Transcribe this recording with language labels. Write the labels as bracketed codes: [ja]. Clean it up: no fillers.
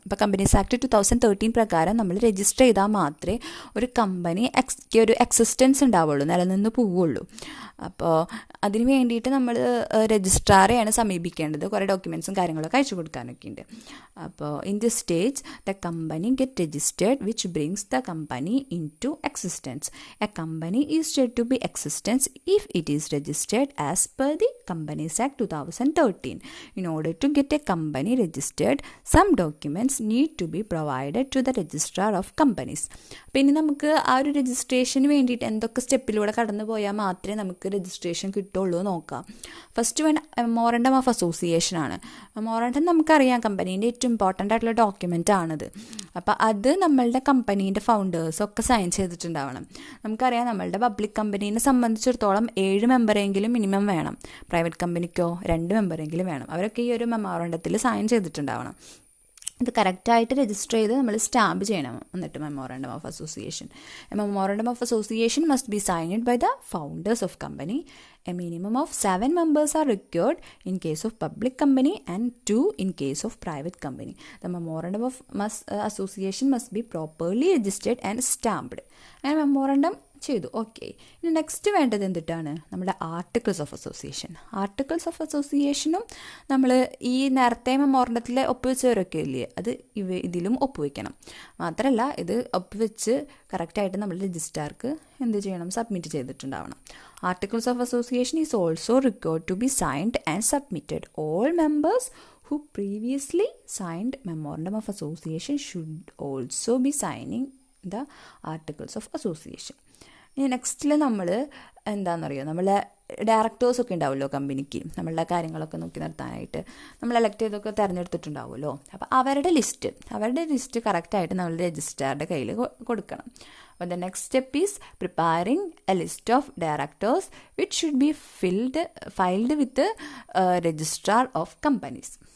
[ml] അപ്പോൾ companies act 2013 പ്രകാരം നമ്മൾ രജിസ്റ്റർ ചെയ്താൽ മാത്രമേ ഒരു കമ്പനി ഒരു എക്സിസ്റ്റൻസ് ഉണ്ടാവുള്ളൂ, നിലനിന്ന് പോവുള്ളൂ. അപ്പോൾ അതിന് വേണ്ടിയിട്ട് നമ്മൾ രജിസ്ട്രാറെയാണ് സമീപിക്കേണ്ടത്. കുറേ ഡോക്യുമെൻറ്റ്സും കാര്യങ്ങളൊക്കെ അയച്ചു കൊടുക്കാനൊക്കെ ഉണ്ട്. അപ്പോൾ [en] In this stage the company get registered which brings the company into existence. A company is said to be existence if it is registered as per the Companies Act 2013. In order to get a company registered, some documents need to be provided to the registrar of companies. [ml] അപ്പോൾ ഇനി നമുക്ക് ആ ഒരു registration വേണ്ടിയിട്ട് എന്തൊക്കെ സ്റ്റെപ്പിലൂടെ കടന്നു പോയാൽ മാത്രമേ നമുക്ക് രജിസ്ട്രേഷൻ കിട്ടുള്ളൂ നോക്കാം. First one memorandum of association ആണ്. മെമ്മോറണ്ടം നമുക്കറിയാം കമ്പനീൻ്റെ ഏറ്റവും ഇമ്പോർട്ടൻ്റ് ആയിട്ടുള്ള ഡോക്യുമെൻ്റ് ആണത്. അപ്പോൾ അത് നമ്മളുടെ കമ്പനീൻ്റെ ഫൗണ്ടേഴ്സൊക്കെ സൈൻ ചെയ്തിട്ടുണ്ടാവണം. നമുക്കറിയാം നമ്മളുടെ പബ്ലിക് കമ്പനീനെ സംബന്ധിച്ചിടത്തോളം 7 മെമ്പറെങ്കിലും മിനിമം വേണം. പ്രൈവറ്റ് കമ്പനിക്കോ 2 മെമ്പറെങ്കിലും വേണം. അവരൊക്കെ ഈ ഒരു മെമ്മോറണ്ടത്തിൽ സൈൻ ചെയ്തിട്ടുണ്ടാവണം. ഇത് കറക്റ്റായിട്ട് രജിസ്റ്റർ ചെയ്ത് നമ്മൾ സ്റ്റാമ്പ് ചെയ്യണം. എന്നിട്ട് memorandum of association. [en] A memorandum of association must be signed by the founders of company. A minimum of 7 members are required in case of public company and 2 in case of private company. The memorandum of association must be properly registered and stamped. And memorandum [ml] ചെയ്തു. Okay. ഇനി next വേണ്ടത് എന്തിട്ടാണ്? നമ്മുടെ articles of association. Articles of അസോസിയേഷനും നമ്മൾ ഈ നേരത്തെ മെമ്മോറണ്ടത്തിൽ ഒപ്പുവെച്ചവരൊക്കെ ഇല്ലേ, അത് ഇതിലും ഒപ്പുവെക്കണം. മാത്രമല്ല ഇത് ഒപ്പുവെച്ച് കറക്റ്റായിട്ട് നമ്മൾ രജിസ്ട്രാർക്ക് എന്ത് ചെയ്യണം? Submit ചെയ്തിട്ടുണ്ടാവണം. [en] Articles of association is also required to be signed and submitted. All members who previously signed memorandum of association should also be signing the articles of association. [ml] ഇനി നെക്സ്റ്റിൽ നമ്മൾ എന്താണെന്നറിയോ, നമ്മളെ ഡയറക്ടേഴ്സൊക്കെ ഉണ്ടാവുമല്ലോ കമ്പനിക്ക്, നമ്മളുടെ കാര്യങ്ങളൊക്കെ നോക്കി നിർത്താനായിട്ട് നമ്മൾ എലക്ട് ചെയ്തൊക്കെ തിരഞ്ഞെടുത്തിട്ടുണ്ടാവുമല്ലോ. അപ്പോൾ അവരുടെ ലിസ്റ്റ് കറക്റ്റായിട്ട് നമ്മൾ രജിസ്ട്രാറുടെ കയ്യിൽ കൊടുക്കണം. അപ്പോൾ [en] The next step is preparing a list of directors which should be filed with registrar of companies.